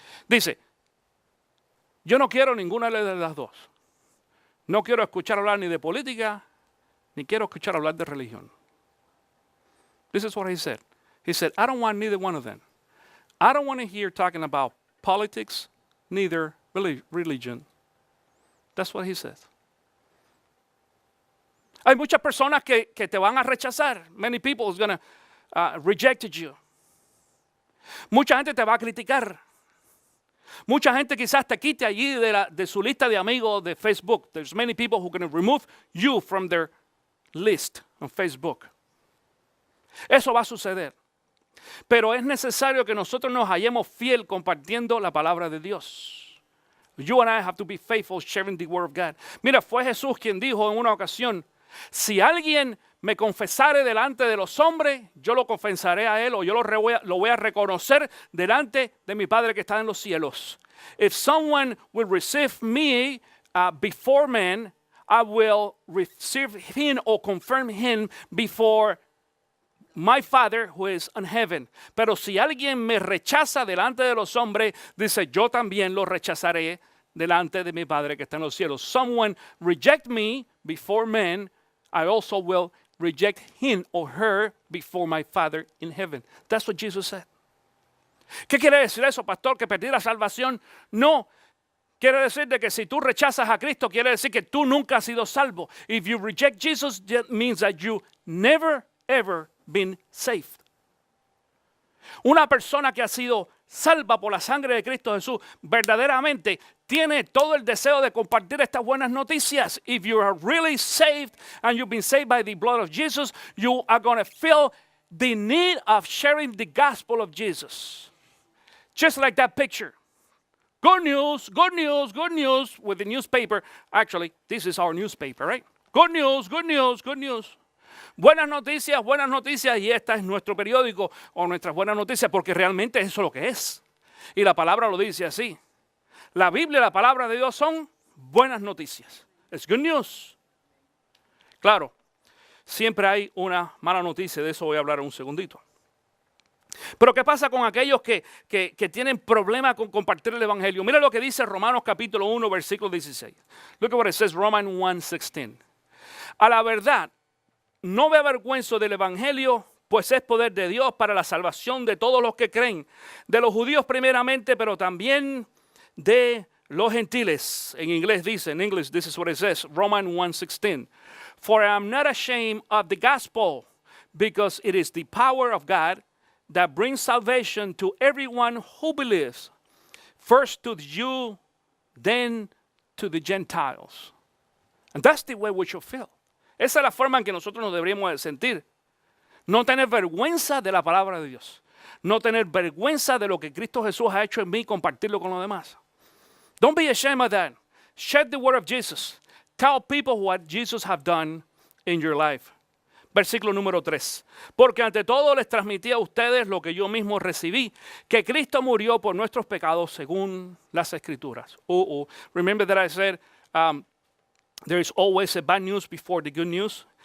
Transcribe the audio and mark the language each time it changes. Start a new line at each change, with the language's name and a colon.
Spanish: Dice, yo no quiero ninguna de las dos. No quiero escuchar hablar ni de política, ni quiero escuchar hablar de religión.
English: This is what he said. He said, I don't want neither one of them. I don't want to hear talking about politics, neither religion. That's what he said.
Spanish: Hay muchas personas que te van a rechazar.
English: Many people is going to reject you.
Spanish: Mucha gente te va a criticar. Mucha gente quizás te quite allí de su lista de amigos de Facebook.
English: There's many people who are going to remove you from their list on Facebook.
Spanish: Eso va a suceder. Pero es necesario que nosotros nos hallemos fiel compartiendo la palabra de Dios.
English: You and I have to be faithful sharing the word of God.
Spanish: Mira, fue Jesús quien dijo en una ocasión, si alguien me confesare delante de los hombres, yo lo confesaré a él o yo lo voy a reconocer delante de mi Padre que está en los cielos.
English: If someone will receive me before men, I will receive him or confirm him before my Father who is in heaven.
Spanish: Pero si alguien me rechaza delante de los hombres, dice, yo también lo rechazaré delante de mi Padre que está en los cielos.
English: Someone reject me before men, I also will reject him or her before my Father in heaven. That's what Jesus said.
Spanish: ¿Qué quiere decir eso, pastor? ¿Que perdí la salvación? No. Quiere decir de que si tú rechazas a Cristo, quiere decir que tú nunca has sido salvo.
English: If you reject Jesus, that means that you never, ever been saved.
Spanish: Una persona que ha sido salva por la sangre de Cristo Jesús, verdaderamente tiene todo el deseo de compartir estas buenas noticias.
English: If you are really saved and you've been saved by the blood of Jesus, you are going to feel the need of sharing the gospel of Jesus. Just like that picture. Good news, good news, good news with the newspaper. Actually, this is our newspaper, right? Good news, good news, good news.
Spanish: Buenas noticias, y este es nuestro periódico o nuestras buenas noticias, porque realmente eso es lo que es. Y la palabra lo dice así. La Biblia y la palabra de Dios son buenas noticias.
English: It's good news.
Spanish: Claro, siempre hay una mala noticia, de eso voy a hablar en un segundito. Pero ¿qué pasa con aquellos que tienen problemas con compartir el Evangelio? Mira lo que dice Romanos capítulo 1, versículo 16.
English: Look at what it says, Romans 1:16.
Spanish: A la verdad, no me avergüenzo del Evangelio, pues es poder de Dios para la salvación de todos los que creen, de los judíos primeramente, pero también de los gentiles. En inglés dice,
English: in English, this is what it says, Romans 1:16. For I am not ashamed of the gospel, because it is the power of God that brings salvation to everyone who believes, first to the Jew, then to the Gentiles. And that's the way we should feel.
Spanish: Esa es la forma en que nosotros nos deberíamos sentir. No tener vergüenza de la palabra de Dios. No tener vergüenza de lo que Cristo Jesús ha hecho en mí y compartirlo con los demás.
English: Don't be ashamed of that. Share the word of Jesus. Tell people what Jesus has done in your life.
Spanish: Versículo número 3. Porque ante todo les transmití a ustedes lo que yo mismo recibí, que Cristo murió por nuestros pecados según las Escrituras.
English: Remember that I said there is always a bad news before the good news.